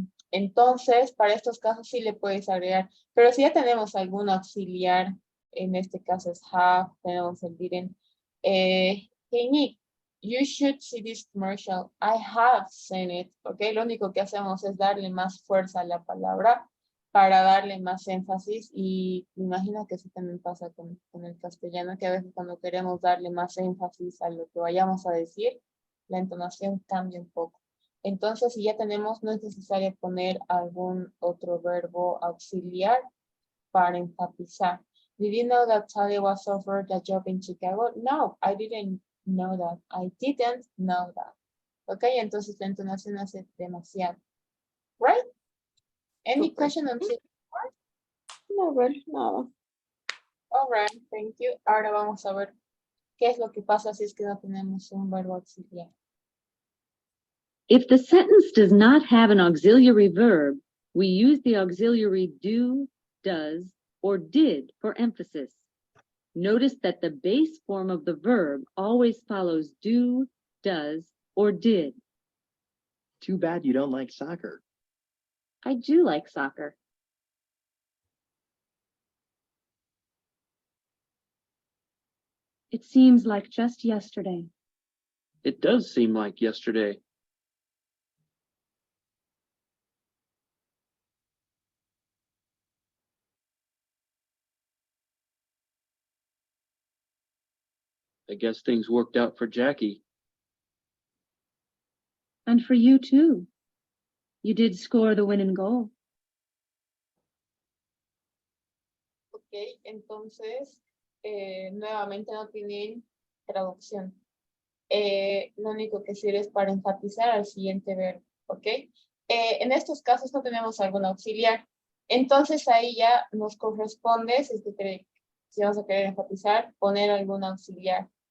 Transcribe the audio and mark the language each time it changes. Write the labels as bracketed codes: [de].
[es] Entonces, para estos casos sí le puedes agregar, pero si ya tenemos algún auxiliar, en este caso es have, tenemos el didn't. [en] Hey Nick, you should see this commercial. I have seen it. [es] Ok, lo único que hacemos es darle más fuerza a la palabra para darle más énfasis, y me imagino que eso también pasa con el castellano, que a veces cuando queremos darle más énfasis a lo que vayamos a decir, la entonación cambia un poco. Entonces, si ya tenemos, no es necesario poner algún otro verbo auxiliar para enfatizar. [en] Did you know that Talia was offered a job in Chicago? No, I didn't know that. I didn't know that. [es] Ok, entonces la entonación hace demasiado. [en] Right? Any Super. question on this? [es] No, ver, nada. [en] All right, thank you. [es] Ahora vamos a ver qué es lo que pasa si es que no tenemos un verbo auxiliar. [en] If the sentence does not have an auxiliary verb, we use the auxiliary do, does, or did for emphasis. Notice that the base form of the verb always follows do, does, or did. Too bad you don't like soccer. I do like soccer. It seems like just yesterday. It does seem like yesterday. I guess things worked out for Jackie. And for you too. You did score the winning goal. [es] Ok, entonces, nuevamente no tienen traducción. Lo único que sirve es para enfatizar al siguiente verbo, ¿ok? En estos casos no tenemos algún auxiliar. Entonces ahí ya nos corresponde, si vamos a querer enfatizar, poner algún auxiliar.